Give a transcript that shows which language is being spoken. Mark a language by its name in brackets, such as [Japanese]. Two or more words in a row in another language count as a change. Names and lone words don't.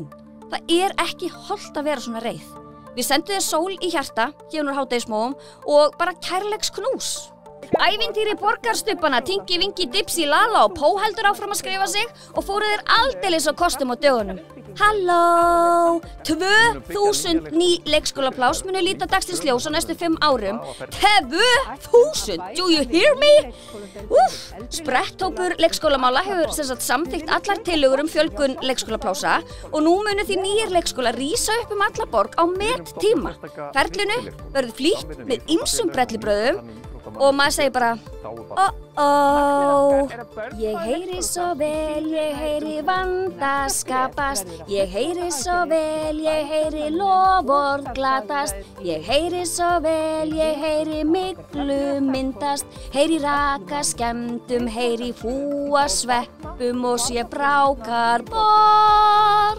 [Icelandic] Það ekki hollt að vera svona reið. Við sendum þér sól í hjarta, hérna úr hádegismóum og bara kærleiks knús. Ævintýri borgarstubbana, Tingi, Vingi, Dipsy, Lala og Pó heldur áfram að skrifa sig og fóru þeir aldeilis á kostum á dögunum. Halló! 2000 ný leikskólapláss munu líta dagsins ljós á næstu 5 árum. 2000! [English] Do you hear me? [Icelandic] Spretthópur leikskólamála hefur samþykkt allar tillögur fjölgun leikskólaplássa og nú munu því nýjir leikskólar rísa upp alla borg á mettíma. Ferlinu verður flýtt með ýmsum brellibröðum og maður segir bara ég heyri svo vel, ég heyri vanda skapast, ég heyri svo vel, ég heyri loforð glatast, ég heyri svo vel, ég heyri myglu myndast, heyri raka skemmtum, heyri fúa sveppum og sé brákar borg.